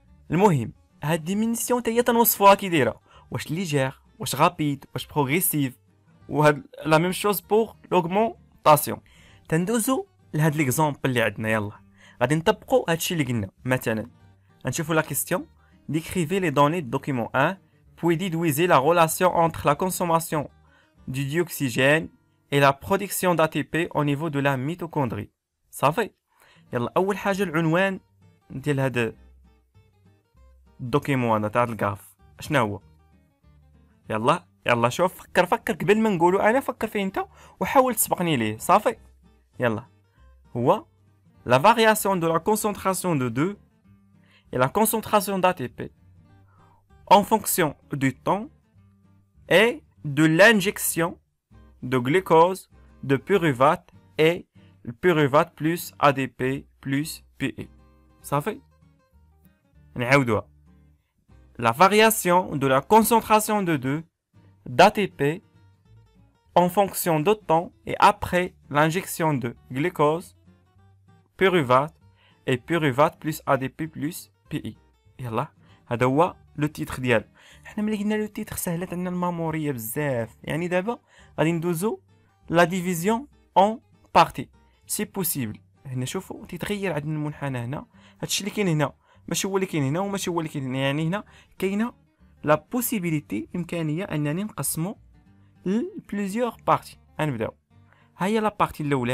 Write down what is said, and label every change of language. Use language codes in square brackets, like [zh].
[ar] المهم هاد ديمينيسيون حتى هي تنوصفوها كي دايره، واش ليجير، واش غابيد، واش بروغريسيف. وهاد لا ميم شوز بور لوغمونطاسيون. تندوزو لهاد ليكزامبل اللي عندنا. يلا غادي نطبقوا هادشي اللي قلنا. مثلا نشوفوا la question. [fr] Décrivez les données du document 1, puis déduisez la relation entre la consommation du dioxygène et la production d'ATP au niveau de la mitochondrie. [ar] صافي. يلا أول حاجة العنوان ديال هذا الدوكيمون هذا تاع الكراف شنو هو؟ يلا شوف، فكر قبل ما نقولو أنا، فكر فيه أنت وحاول تسبقني ليه. صافي. يلا هو [fr] la variation de la concentration de 2 et la concentration d'ATP en fonction du temps et de l'injection de glucose de pyruvate et le pyruvate plus ADP plus PE. Ça fait la variation de la concentration de 2 d'ATP en fonction de temps et après l'injection de glucose, pyruvate et pyruvate plus ADP plus PE. [ar] يلا هذا هو لو تيتر ديالو. حنا ملي قلنا لو تيتر سهلت عندنا الماموريه بزاف. يعني دابا غادي ندوزو لا ديفيزيون اون بارتي سي بوسيبل. هنا شوفوا تيتغير عندنا المنحنى هنا. هادشي اللي كاين هنا ماشي هو اللي كاين هنا وماشي هو اللي كاين هنا. يعني هنا كاينه لا بوسيبيليتي امكانيه انني نقسمو لبليزيور بارتي. غنبداو. ها هي لا بارتي الاولى.